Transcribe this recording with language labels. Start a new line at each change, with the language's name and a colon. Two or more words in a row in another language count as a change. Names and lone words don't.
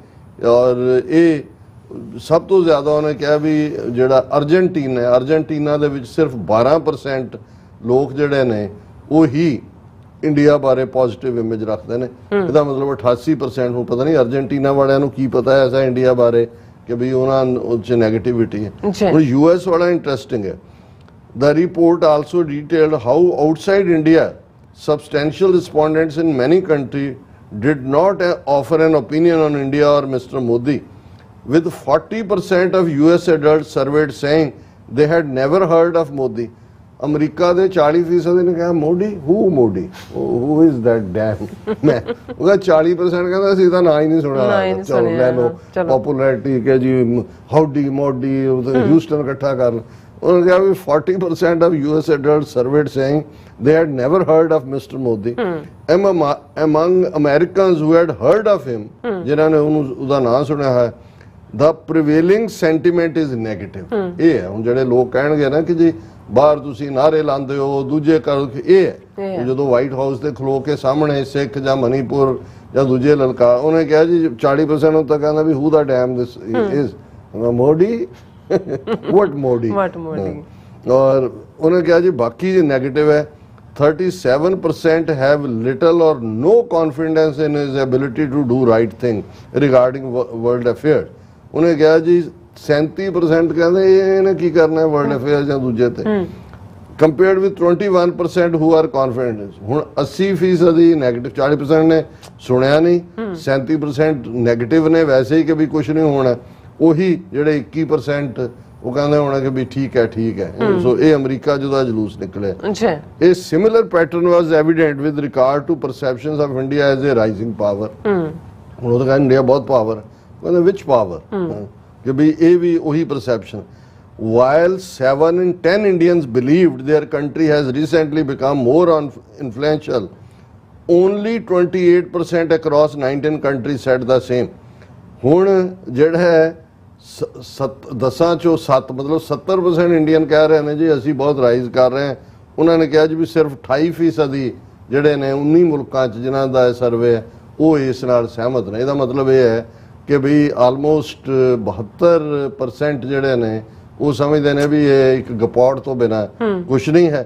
Punjabi: ਔਰ ਇਹ ਸਭ ਤੋਂ ਜ਼ਿਆਦਾ ਉਹਨੇ ਕਿਹਾ ਵੀ ਜਿਹੜਾ ਅਰਜਨਟੀਨਾ ਦੇ ਵਿੱਚ ਸਿਰਫ 12% ਲੋਕ ਜਿਹੜੇ ਨੇ ਉਹ ਹੀ ਇੰਡੀਆ ਬਾਰੇ
English: positive image
Punjabi: ਰੱਖਦੇ ਨੇ। ਇਹਦਾ ਮਤਲਬ 88% ਨੂੰ ਪਤਾ ਨਹੀਂ ਅਰਜਨਟੀਨਾ ਵਾਲਿਆਂ ਨੂੰ ਕੀ ਪਤਾ ਹੈ ਐਸਾ ਇੰਡੀਆ ਬਾਰੇ ਕਿ ਵੀ ਉਹਨਾਂ 'ਚ ਨੈਗੇਟਿਵਿਟੀ ਹੈ। ਹੁਣ US ਵਾਲਾ ਇੰਟਰਸਟਿੰਗ ਹੈ।
English: The report also detailed how outside India, substantial respondents in many countries did not offer an opinion on India or Mr. Modi, with 40% of US adults surveyed saying they had never heard of Modi.
Punjabi: ਅਮਰੀਕਾ ਦੇ 40% ਨੇ ਕਿਹਾ ਮੋਦੀ,
English: who is that damn man?
Punjabi: ਉਹਦਾ 40% ਕਹਿੰਦਾ ਅਸੀਂ ਤਾਂ ਨਾਂ ਹੀ ਨਹੀਂ ਸੁਣਿਆ, ਚਲੋ ਲੈ ਲਓ ਪਪੂਲੈਰਿਟੀ ਕਿ ਜੀ ਹਾਊਡੀ ਮੋਦੀ, ਹਿਊਸਟਨ ਇਕੱਠਾ ਕਰ ਲਓ। ਉਹਨਾਂ ਨੇ ਕਿਹਾ ਵੀ 40%
English: of US adults surveyed saying they had never heard of Mr. Modi. Among Americans who had heard of him,
Punjabi: ਜਿਨ੍ਹਾਂ ਨੇ ਉਹਦਾ ਨਾਂ ਸੁਣਿਆ ਹੈ,
English: the prevailing sentiment is negative.
Punjabi: ਇਹ ਹੈ ਹੁਣ ਜਿਹੜੇ ਲੋਕ ਕਹਿਣਗੇ ਨਾ ਕਿ ਜੀ ਬਾਹਰ ਤੁਸੀਂ ਨਾਰੇ ਲਾਉਂਦੇ ਹੋ, ਦੂਜੇ ਕਰ ਇਹ ਹੈ। ਜਦੋਂ ਵਾਈਟ ਹਾਊਸ ਤੇ ਖਲੋ ਕੇ ਸਾਹਮਣੇ ਸਿੱਖ ਜਾਂ ਮਨੀਪੁਰ ਜਾਂ ਦੂਜੇ ਲਲਕਾ, ਉਹਨੇ ਕਿਹਾ ਜੀ 40% ਨੂੰ ਤਾਂ ਕਹਿੰਦਾ ਵੀ
English: who the damn this is Modi what Modi.
Punjabi: ਔਰ ਉਹਨੇ ਕਿਹਾ ਜੀ ਬਾਕੀ ਜੀ ਨੈਗੇਟਿਵ ਹੈ।
English: 37% have little or no confidence in his ability to do right thing regarding world affairs।
Punjabi: ਉਹਨੇ ਕਿਹਾ ਜੀ 37% ਕਹਿੰਦੇ ਇਹਨੇ ਕੀ ਕਰਨਾ ਹੈ
English: world affair
Punjabi: ਜਾਂ ਦੂਜੇ ਤੇ,
English: compared with 21% who are confident.
Punjabi: ਹੁਣ 80% ਦੀ ਨੈਗੇਟਿਵ, 40% ਨੇ ਸੁਣਿਆ ਨਹੀਂ, 37% ਨੈਗੇਟਿਵ ਨੇ ਵੈਸੇ ਹੀ ਕਿ ਵੀ ਕੁਝ ਨਹੀਂ ਹੋਣਾ, ਉਹੀ ਜਿਹੜੇ 21% ਉਹ ਕਹਿੰਦੇ ਹੋਣਾ ਕਿ ਵੀ ਠੀਕ ਹੈ ਠੀਕ ਹੈ। ਸੋ ਇਹ ਅਮਰੀਕਾ ਜਿਹਦਾ ਜਲੂਸ ਨਿਕਲਿਆ।
English: this similar pattern was evident with regard to perceptions of India as a rising power.
Punjabi: ਹੁਣ ਉਹ ਤਾਂ ਕਹਿੰਦੇ ਇੰਡੀਆ ਬਹੁਤ ਪਾਵਰ, ਕਹਿੰਦੇ ਵਿਚ ਪਾਵਰ, ਕਿ ਵੀ ਇਹ ਵੀ ਉਹੀ ਪਰਸੈਪਸ਼ਨ।
English: While 7 in 10 Indians believed their country has recently become more influential, only 28% across 19 countries said the same।
Punjabi: ਹੁਣ ਜਿਹੜਾ ਹੈ 10 ਚੋਂ 7 ਮਤਲਬ 70% ਇੰਡੀਅਨ ਕਹਿ ਰਹੇ ਨੇ ਜੀ ਅਸੀਂ ਬਹੁਤ ਰਾਈਜ਼ ਕਰ ਰਹੇ ਹਾਂ। ਉਹਨਾਂ ਨੇ ਕਿਹਾ ਜੀ ਵੀ ਸਿਰਫ 28% ਜਿਹੜੇ ਨੇ 19 ਮੁਲਕਾਂ 'ਚ ਜਿਨ੍ਹਾਂ ਦਾ ਇਹ ਸਰਵੇ ਹੈ ਉਹ ਇਸ ਨਾਲ ਸਹਿਮਤ ਨੇ। ਇਹਦਾ ਮਤਲਬ ਇਹ ਹੈ ਕਿ ਵੀ ਆਲਮੋਸਟ 72% ਜਿਹੜੇ ਨੇ ਉਹ ਸਮਝਦੇ ਨੇ ਵੀ ਇਹ ਇੱਕ ਗਪੌੜ ਤੋਂ ਬਿਨਾਂ ਕੁਛ ਨਹੀਂ ਹੈ।